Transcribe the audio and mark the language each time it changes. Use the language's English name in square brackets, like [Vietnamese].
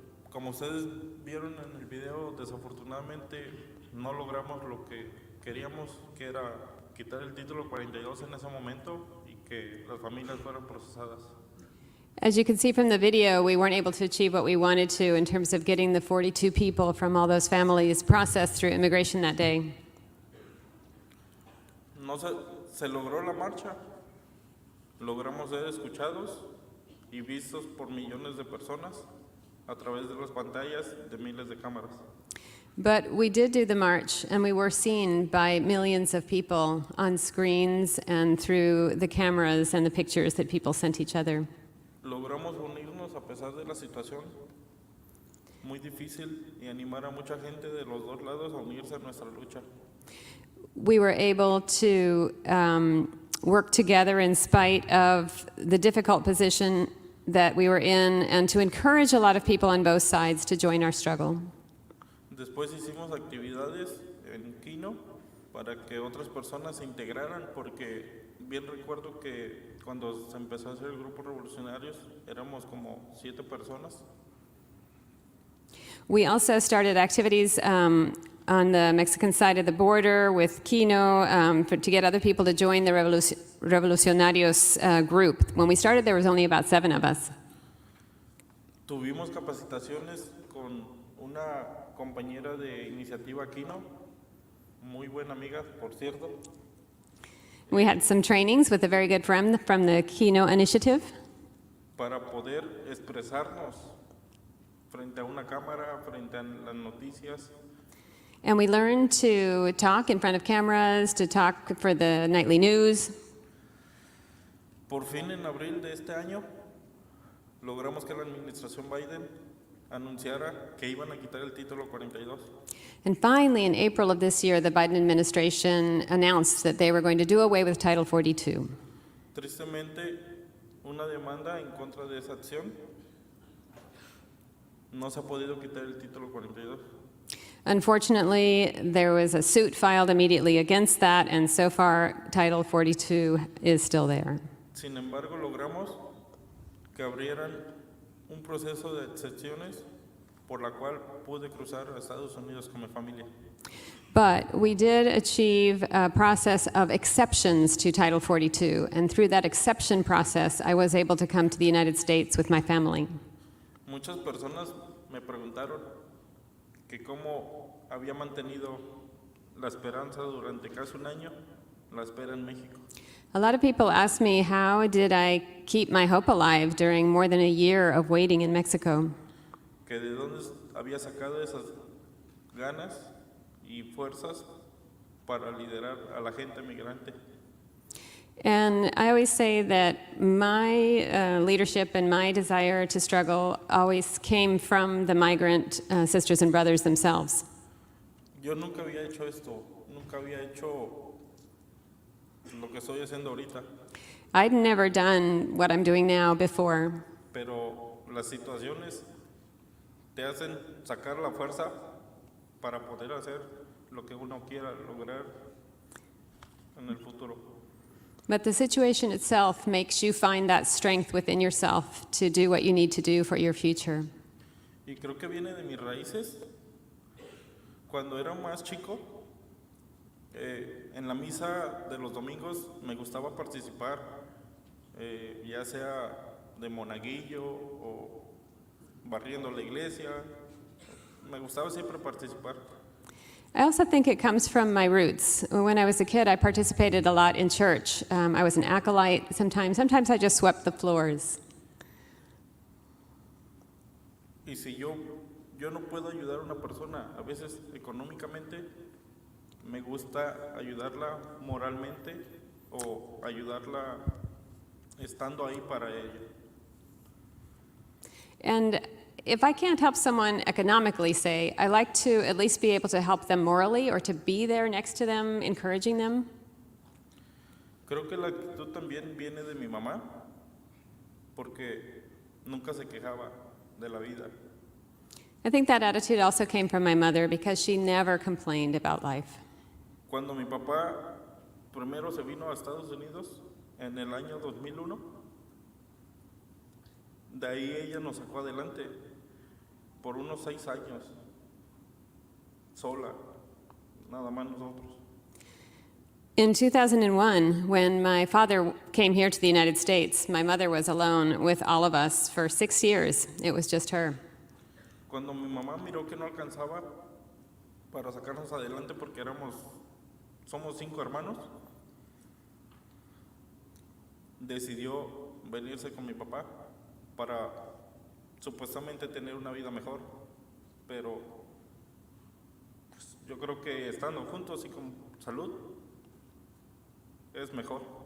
[Spanish] Como ustedes vieron en el video, desafortunadamente no logramos lo que queríamos, que era quitar el título 42 en ese momento y que las familias fueran procesadas. [English] As you can see from the video, we weren't able to achieve what we wanted to in terms of getting the 42 people from all those families processed through immigration that day. [Spanish] No se logró la marcha, logramos ser escuchados y vistos por millones de personas a través de las pantallas de miles de cámaras. [English] But we did do the march, and we were seen by millions of people on screens and through the cameras and the pictures that people sent each other. [Spanish] Logramos unirnos a pesar de la situación muy difícil y animar a mucha gente de los dos lados a unirse a nuestra lucha. [English] We were able to work together in spite of the difficult position that we were in and to encourage a lot of people on both sides to join our struggle. [Spanish] Después hicimos actividades en Kino para que otras personas se integraran, porque bien recuerdo que cuando se empezó a hacer el grupo Revolucionarios éramos como 7 personas. [English] We also started activities on the Mexican side of the border with Kino to get other people to join the Revolucionarios group. When we started, there was only about 7 of us. [Spanish] Tuvimos capacitaciones con una compañera de iniciativa Kino, muy buena amiga, por cierto. [English] We had some trainings with a very good friend from the Kino Initiative [Spanish] Para poder expresarnos frente a una cámara, frente a las noticias. [English] and we learned to talk in front of cameras, to talk for the nightly news. [Spanish] Por fin, en abril de este año, logramos que la administración Biden anunciara que iban a quitar el título 42. [English] And finally, in April of this year, the Biden administration announced that they were going to do away with Title 42. [Spanish] Tristemente, una demanda en contra de esa acción. No se ha podido quitar el título 42. [English] Unfortunately, there was a suit filed immediately against that, and so far, Title 42 is still there. [Spanish] Sin embargo, logramos que abrieran un proceso de excepciones por la cual pude cruzar a Estados Unidos con mi familia. [English] But we did achieve a process of exceptions to Title 42, and through that exception process, I was able to come to the United States with my family. [Spanish] Muchas personas me preguntaron que cómo había mantenido la esperanza durante casi un año, la espera en México. [English] A lot of people ask me, how did I keep my hope alive during more than a year of waiting in Mexico? [Spanish] Que de dónde había sacado esas ganas y fuerzas para liderar a la gente migrante. [English] And I always say that my leadership and my desire to struggle always came from the migrant sisters and brothers themselves. [Spanish] Yo nunca había hecho esto, nunca había hecho lo que estoy haciendo ahorita, [English] I'd never done what I'm doing now before, [Spanish] pero las situaciones te hacen sacar la fuerza para poder hacer lo que uno quiera lograr en el futuro. [English] but the situation itself makes you find that strength within yourself to do what you need to do for your future. [Spanish] Y creo que viene de mis raíces. Cuando era más chico, en la misa de los domingos me gustaba participar, ya sea de monaguillo o barriendo la iglesia. Me gustaba siempre participar. [English] I also think it comes from my roots. When I was a kid, I participated a lot in church. I was an acolyte sometimes. Sometimes I just swept the floors. [Spanish] Y si yo no puedo ayudar a una persona, a veces económicamente, me gusta ayudarla moralmente o ayudarla estando ahí para ella. [English] And if I can't help someone economically, say, I like to at least be able to help them morally or to be there next to them, encouraging them. [Spanish] Creo que la actitud también viene de mi mamá, porque nunca se quejaba de la vida. [English] I think that attitude also came from my mother because she never complained about life. [Spanish] Cuando mi papá primero se vino a Estados Unidos en el año 2001, de ahí ella nos sacó adelante. por unos 6 años, sola, nada más nosotros. [English] In 2001, when my father came here to the United States, my mother was alone with all of us for 6 years. It was just her. [Spanish] Cuando mi mamá miró que no alcanzaba para sacarnos adelante porque somos 5 hermanos, decidió venirse con mi papá para supuestamente tener una vida mejor, pero pues, yo creo que estando juntos y con salud es mejor.